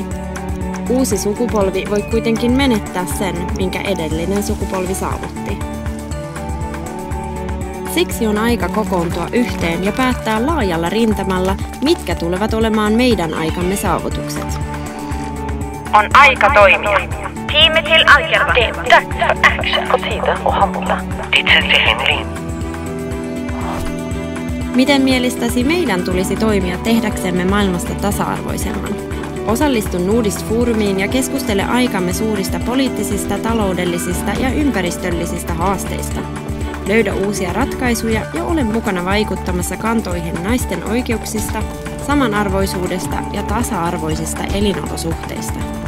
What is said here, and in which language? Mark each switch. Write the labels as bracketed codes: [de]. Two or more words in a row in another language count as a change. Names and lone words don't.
[fi] Uusi sukupolvi voi kuitenkin menettää sen, minkä edellinen sukupolvi saavutti. Siksi on aika kokoontua yhteen ja päättää laajalla rintamalla, mitkä tulevat olemaan meidän aikamme saavutukset. On aika toimia. [sv] Time till agera. Det är dags för action. På tiden att handla. Till Henry. [fi] Miten mielestäsi meidän tulisi toimia tehdäksemme maailmasta tasa-arvoisemman? Osallistu Nordist-foorumiin ja keskustele aikamme suurista poliittisista, taloudellisista ja ympäristöllisistä haasteista. Löydä uusia ratkaisuja ja ole mukana vaikuttamassa kantoihin naisten oikeuksista, samanarvoisuudesta ja tasa-arvoisista elinolosuhteista.